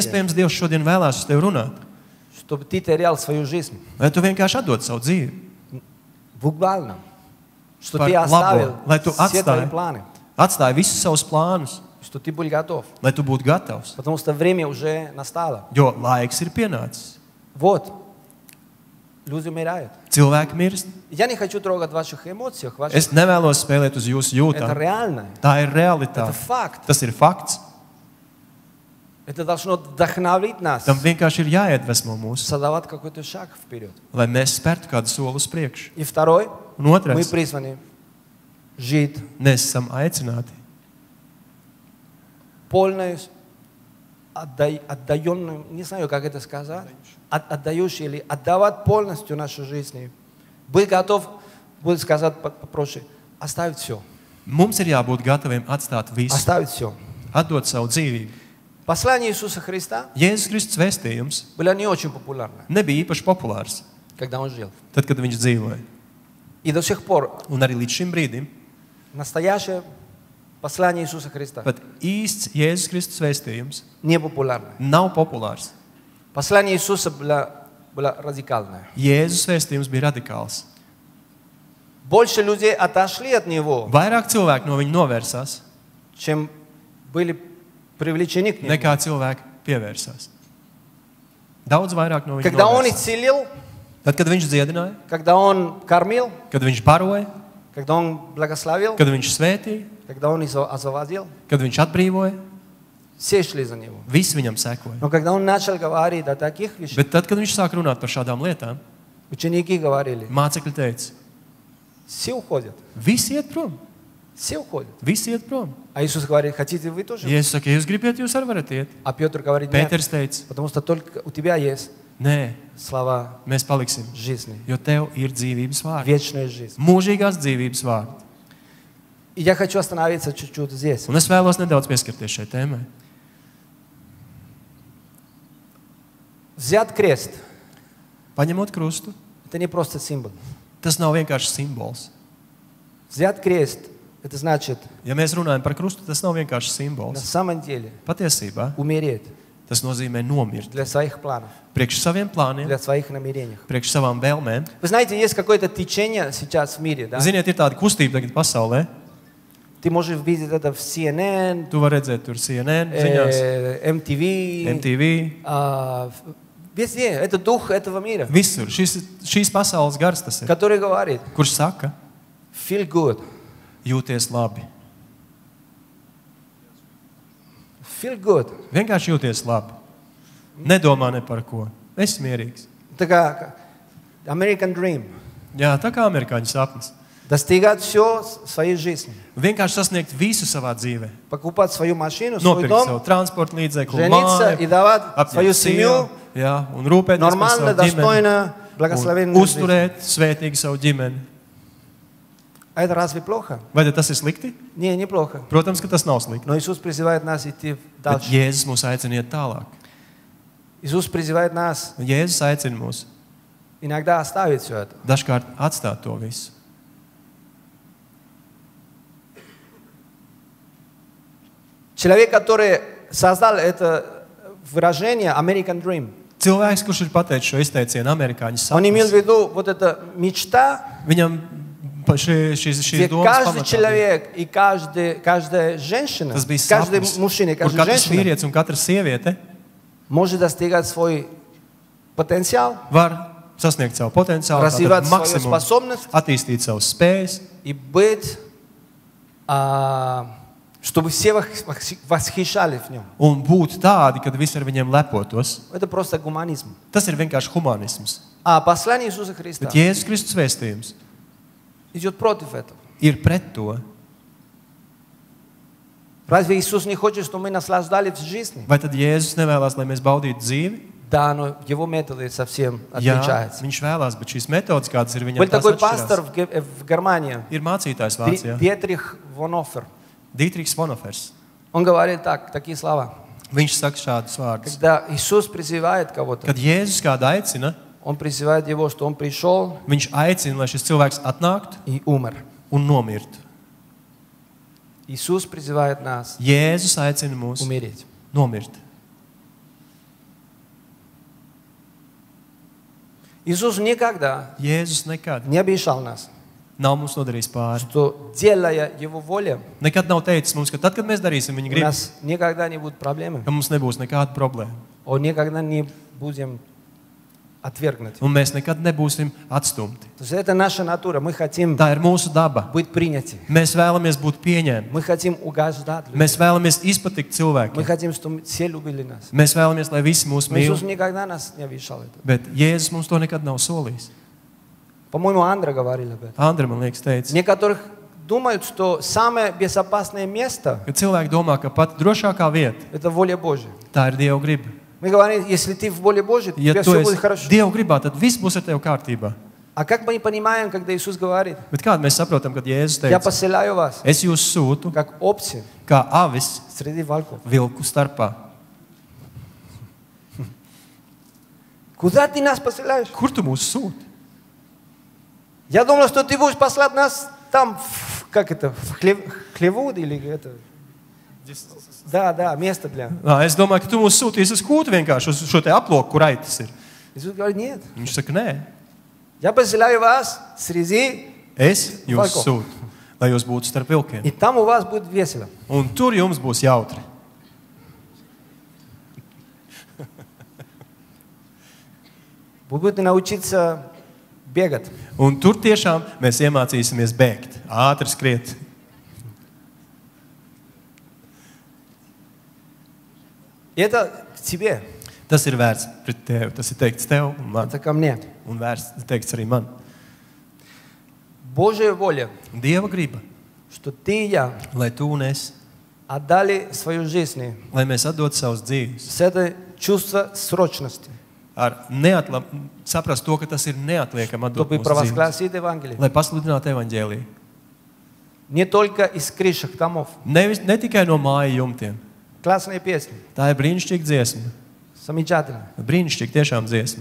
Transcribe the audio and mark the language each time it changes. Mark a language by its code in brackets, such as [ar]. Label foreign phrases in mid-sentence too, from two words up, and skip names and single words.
[lv] Iespējams, Dievs šodien vēlās uz tevi runāt. [ru] чтобы ты терял свою жизнь. [lv] Lai tu vienkārši atdod savu dzīvi. [ru] Буквально. Что [lv] Par [ru] ты оставил [lv] labo, lai tu [ru] все твои [lv] atstāji, [ru] планы. [lv] atstāji visus savus plānus, [ru] Что ты был готов. [lv] lai tu būtu gatavs. [ru] Потому что время уже настало. [lv] Jo laiks ir pienācis. [ru] Вот. Люди умирают. [lv] Cilvēki mirst. [ru] Я не хочу трогать ваших эмоций. [lv] Es nevēlos spēlēt uz jūsu [ru] Это [lv] jūtām. [ru] реально. [lv] Tā ir [ru] Это [lv] realitāte. [ru] факт. [lv] Tas ir fakts. [ru] Это должно вдохновить нас. [lv] Tam vienkārši ir jāiedvesmo mūs, [ru] Создавать какой-то шаг вперед. [lv] lai mēs spērtu kādu soli uz priekšu. [ru] И второй. [lv] Un [ru] Мы [lv] otrais, [ru] призваны жить [lv] mēs esam aicināti [ru] полную, отдаенную, не знаю, как это сказать, отдающий или отдавать полностью нашу жизнь. Быть готов, будет сказать попроще, оставить все. [lv] Mums ir jābūt gataviem atstāt visu, [ru] Оставить все. [lv] atdot savu dzīvību. [ru] Послание Иисуса Христа [lv] Jēzus Kristus vēstījums [ru] было не очень популярно, [lv] nebija īpaši populārs, [ru] когда Он жил. [lv] tad, kad viņš dzīvoja. [ru] И до сих пор [lv] Un arī līdz šim brīdim [ru] настоящее послание Иисуса Христа [lv] pat īsts Jēzus Kristus vēstījums [ru] не популярно. [lv] nav populārs. [ru] Послание Иисуса было радикальное. [lv] Jēzus vēstījums bija radikāls. [ru] Больше людей отошли от Него, [lv] Vairāk cilvēki no viņa novērsās, [ru] чем были привлечены к Нему. [lv] nekā cilvēki pievērsās. Daudz vairāk no viņa [ru] Когда Он [lv] novērsās. [ru] исцелил, [lv] Tad, kad viņš dziedināja, [ru] когда Он кормил, [lv] kad viņš baroja, [ru] когда Он благословил, [lv] kad viņš svētīja, [ru] когда Он освободил, [lv] kad viņš atbrīvoja, [ru] все шли за Него. [lv] visi viņam sekoja. [ru] Но когда Он начал говорить о таких вещах, [lv] Bet tad, kad viņš sāk runāt par šādām lietām, [ru] ученики говорили, [lv] mācekļi teica, [ru] все уходят, [lv] visi iet prom, [ru] все уходят. [lv] visi iet prom. [ru] А Иисус говорит, хотите вы тоже? [lv] Jēzus saka, ja jūs gribat, jūs arī varat iet. [ru] А Петр говорит, нет, [lv] Pēters teica, [ru] потому что только у тебя есть [lv] nē, [ru] слова [lv] mēs paliksim, [ru] жизни, [lv] jo tev ir dzīvības vārdi. [ru] вечная жизнь. [lv] Mūžīgās dzīvības vārdi. [ru] И я хочу остановиться чуть-чуть здесь. [lv] Un es vēlos nedaudz pieskarties šai tēmai. [ru] Взять крест, [lv] Paņemot krustu, [ru] это не просто символ. [lv] tas nav vienkārši simbols. [ru] Взять крест, это значит [lv] Ja mēs runājam par krustu, tas nav vienkārši [ru] на [lv] simbols. [ru] самом деле [lv] Patiesībā [ru] умереть [lv] tas nozīmē nomirt [ru] для своих планов, [lv] priekš saviem plāniem, [ru] для своих намерений. [lv] priekš savām vēlmēm. [ru] Вы знаете, есть какое-то течение сейчас в мире, да? [lv] Ziniet, ir tāda kustība tagad pasaulē. [ru] Ты можешь видеть это в CNN, [lv] Tu vari redzēt tur CNN, ziņās, MTV, MTV, [ru] везде. Это дух этого мира, [lv] visur. Šīs pasaules gars tas ir, [ru] который говорит, [lv] kurš saka, [en] feel good, [lv] jūties labi. [en] feel good. [lv] Vienkārši jūties labi. Nedomā ne par ko. Esi mierīgs. [ru] Это как [en] American Dream. [lv] Jā, tā kā amerikāņu sapnis. [ru] Достигать все в своей жизни. [lv] Vienkārši sasniegt visu savā dzīvē. [ru] Покупать свою машину, свой [lv] Nopirkt savu [ru] дом, [lv] transporta līdzekli, [ru] жениться и [lv] māju, [ru] давать свою [lv] apņemt [ru] семью, [lv] sievu, jā, un rūpēties par [ru] нормально, [lv] savu ģimeni. [ru] достойно, [lv] Un [ru] благословенную жизнь. [lv] uzturēt svētīgi savu ģimeni. [ru] А это разве плохо? [lv] Vai tad tas ir slikti? [ru] Не, неплохо. [lv] Protams, ka tas nav slikti. [ru] Но Иисус призывает нас идти [lv] Bet [ru] дальше. [lv] Jēzus mūs aicina iet tālāk. [ru] Иисус призывает нас [lv] Jēzus aicina mūs [ru] иногда оставить все это. [lv] dažkārt atstāt to visu. [ru] Человек, который создал это выражение [en] American Dream, [lv] Cilvēks, kurš ir pateicis šo izteicienu amerikāņu [ru] он имел в [lv] sapnis, [ru] виду вот эта мечта, [lv] viņam šīs [ru] где [lv] domas [ru] каждый [lv] pamatā bija. [ru] человек и каждая женщина, [lv] Tas bija [ru] каждый [lv] sapnis, [ru] мужчина и [lv] kur [ru] каждая [lv] katrs [ru] женщина [lv] vīrietis un katra sieviete [ru] может достигать свой потенциал, [lv] var sasniegt savu potenciālu, [ru] развивать [lv] tātad [ru] свою [lv] maksimumu, [ru] способность [lv] attīstīt savus spējas, [ru] и быть, чтобы все восхищались в нем. [lv] un būt tādi, kad visi ar viņiem lepotos. [ru] Это просто гуманизм. [lv] Tas ir vienkārši humanisms. [ru] А послание Иисуса Христа [lv] Bet Jēzus Kristus vēstījums [ru] идет против этого. [lv] ir pret to. [ru] Разве Иисус не хочет, чтобы мы наслаждались жизнью? [lv] Vai tad Jēzus nevēlas, lai mēs baudītu dzīvi? [ru] Да, но его методы совсем [lv] Jā, [ru] отличаются. [lv] viņš vēlās, bet šīs metodas, kādas ir viņam, [ru] Был [lv] tās [ru] такой [lv] atšķirās. [ru] пастор в Германии, [lv] Ir mācītājs Vācijā, [ru] Dietrich Bonhoeffer. [lv] Dietrichs Bonhoeffers. [ru] Он говорит такие слова. [lv] Viņš saka šādus vārdus. [ru] Когда Иисус призывает кого-то, [lv] Kad Jēzus kādu aicina, [ru] Он призывает его, что Он пришел [lv] viņš aicina, lai šis cilvēks atnāktu [ru] и умер. [lv] un nomirtu. [ru] Иисус призывает нас [lv] Jēzus aicina mūs [ru] умереть. [lv] nomirt. [ru] Иисус никогда [lv] Jēzus nekad [ru] не обещал нас, [lv] nav mums nodarījis pāri. [ru] что, делая Его волю, [lv] Nekad nav teicis mums, ka tad, kad mēs darīsim viņa [ru] у [lv] gribu, [ru] нас никогда не будут проблемы. [lv] ka mums nebūs nekāda problēma. [ru] Он никогда не будем отвергнуть. [lv] Un mēs nekad nebūsim atstumti. [ru] То есть это наша натура. Мы хотим [lv] Tā ir mūsu daba. [ru] быть приняты. [lv] Mēs vēlamies būt pieņemti. [ru] Мы хотим угождать людям. [lv] Mēs vēlamies izpatikt [ru] Мы [lv] cilvēkiem. [ru] хотим, чтобы все любили нас. [lv] Mēs vēlamies, lai visi mūs [ru] Но Иисус [lv] mīl. [ru] никогда нас не обещал это. [lv] Bet Jēzus mums to nekad nav solījis. [ru] По-моему, Андра говорил об этом. [lv] Andra, man liekas, teica, [ru] Некоторых думают, что самое безопасное место [lv] ka cilvēki domā, ka pat drošākā vieta, – [ru] это воля Божья. [lv] tā ir Dieva griba. [ru] Мы говорим, если ты в воле Божьей, у [lv] Ja [ru] тебя [lv] tu [ru] все [lv] esi [ru] будет хорошо. [lv] Dieva gribā, tad viss būs ar tevi kārtībā. [ru] А как мы понимаем, когда Иисус говорит, [lv] Bet kādu mēs saprotam, kad Jēzus [ru] я [lv] teica, [ru] посылаю вас, [lv] es jūs sūtu [ru] как овцы [lv] kā avis [ru] среди волков. [lv] vilku starpā. [ru] Куда ты нас посылаешь? [lv] Kur tu mūs sūti? [ru] Я думал, что ты будешь послать нас там, как это, в хлеву или это. Да, место для. [lv] Es domāju, ka tu mūs sūtīsi uz kūtu vienkārši, uz šo te aploku, kur aitas ir. [ru] Иисус говорит, нет. [lv] Viņš saka, nē, [ru] Я посылаю вас среди, [lv] es jūs [ru] Valko. [lv] sūtu, lai jūs būtu starp vilkiem. [ru] и там у вас будет весело. [lv] Un tur jums būs jautri. [ru] Вы будете научиться бегать. [lv] Un tur tiešām mēs iemācīsimies bēgt, ātri skriet. [ru] И это к тебе, [lv] Tas ir vērts pret tevi. Tas ir teikts tev un man. [ru] это ко мне. [lv] Un vērts teikts arī man. [ru] Божья воля, [lv] Dieva griba, [ru] что ты и я [lv] lai tu un es, [ru] отдали свою жизнь [lv] lai mēs atdot savus dzīves. [ru] с этой чувством срочности, [lv] Saprast to, ka tas ir neatliekami atdot [ru] чтобы [lv] mūsu dzīves. [ru] провозгласить Евангелие. [lv] Lai pasludinātu evaņģēliju. [ru] Не только из крышек домов. [lv] Ne tikai no māju jumtiem. [ru] Классные песни, [lv] Tā ir brīnišķīga dziesma. [ru] замечательно. [lv] Brīnišķīga tiešām dziesma.